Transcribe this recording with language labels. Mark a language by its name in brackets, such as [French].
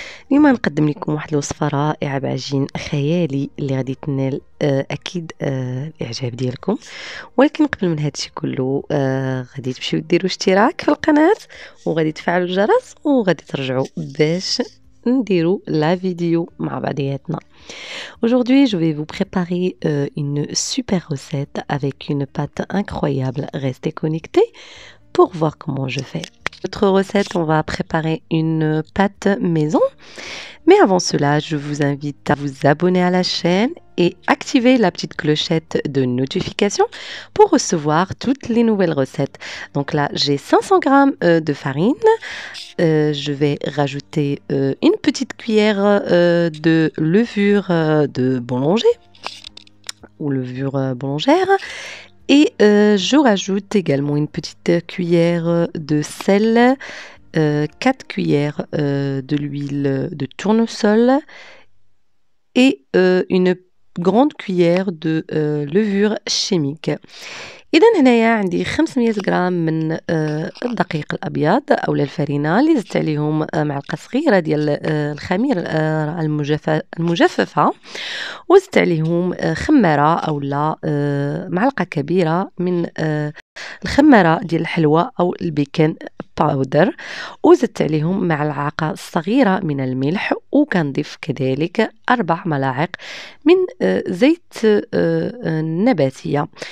[Arabic] اليوم نقدم لكم واحد الوصفه رائعه بعجين خيالي اللي غادي تنال اكيد الاعجاب ديالكم. ولكن قبل من هادشي كله غادي تمشيو ديروا اشتراك في القناه وغادي تفعلوا الجرس وغادي ترجعوا باش نديروا la vidéo مع بعضياتنا. [French] Aujourd'hui, je vais vous préparer une super recette avec une pâte incroyable. Restez connectés pour voir comment je fais. Notre recette, on va préparer une pâte maison. Mais avant cela, je vous invite à vous abonner à la chaîne et activer la petite clochette de notification pour recevoir toutes les nouvelles recettes. Donc là, j'ai 500 g de farine. Je vais rajouter une petite cuillère de levure de boulanger ou levure boulangère. Et je rajoute également une petite cuillère de sel, 4 cuillères de l'huile de tournesol et une grande cuillère de levure chimique. [Arabic] إذا هنايا عندي 500 غرام من الدقيق الأبيض أو الفرينة اللي زدت عليهم معلقة صغيرة ديال الخميرة المجففة وزدت عليهم خمارة أو لا معلقة كبيرة من الخمارة ديال الحلوى أو البيكن باودر وزدت عليهم معلقة صغيرة من الملح وكنضيف كذلك 4 ملاعق من زيت نباتية.